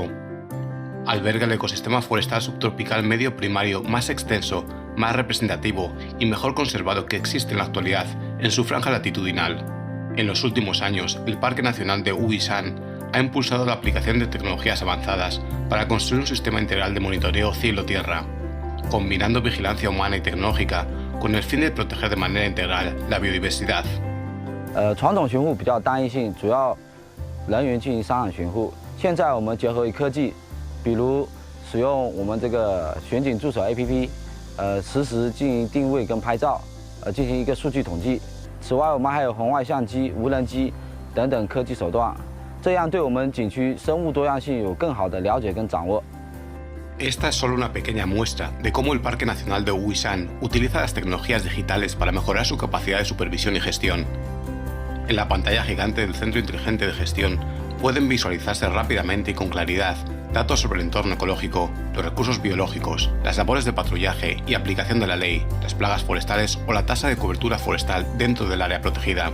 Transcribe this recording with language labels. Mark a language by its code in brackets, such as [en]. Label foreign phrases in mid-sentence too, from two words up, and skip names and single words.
[es] Alberga el ecosistema forestal subtropical medio primario más extenso, más representativo y mejor conservado que existe en la actualidad en su franja latitudinal. En los últimos años, el Parque Nacional de Huishan ha impulsado la aplicación de tecnologías avanzadas para construir un sistema integral de monitoreo cielo-tierra. combinando vigilancia humana y tecnológica con el fin de proteger de manera integral la biodiversidad. [zh] 传统巡护比较单一性，主要人员进行商场巡护。现在我们结合科技，比如使用我们这个巡警助手 APP， 实时进行定位跟拍照，进行一个数据统计。此外，我们还有红外相机、无人机等等科技手段，这样对我们景区生物多样性有更好的了解跟掌握。 [es] Esta es solo una pequeña muestra de cómo el Parque Nacional de Uishan utiliza las tecnologías digitales para mejorar su capacidad de supervisión y gestión. En la pantalla gigante del Centro Inteligente de Gestión pueden visualizarse rápidamente y con claridad datos sobre el entorno ecológico, los recursos biológicos, las labores de patrullaje y aplicación de la ley, las plagas forestales o la tasa de cobertura forestal dentro del área protegida.